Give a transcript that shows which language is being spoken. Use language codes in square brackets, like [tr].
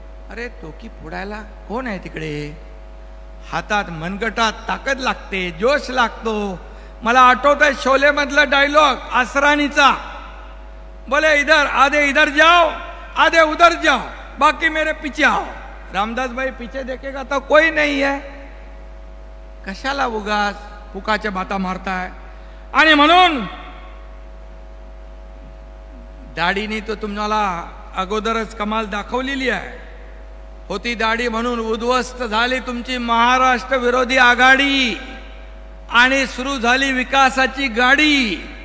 [mr] अरे डोकी फोडायला कोण आहे तिकडे? हातात मनगटात ताकद लागते, जोश लागतो. मला आठवत आहे शोले मधला डायलॉग आसरानीचा, [hi] बोले इधर आधे इधर जाओ आधे उधर जाओ बाकी मेरे पीछे आओ. रामदास भाई पीछे देखेगा तो कोई नहीं है. [mr] कशाला उगाच फुकाच्या बाता मारताय? आणि म्हणून दाढीने तो तुम्हाला अगोदरच कमाल दाखवलेली आहे. होती दाढी म्हणून उद्ध्वस्त झाली तुमची महाराष्ट्र विरोधी आघाडी आणि सुरू झाली विकासाची गाडी.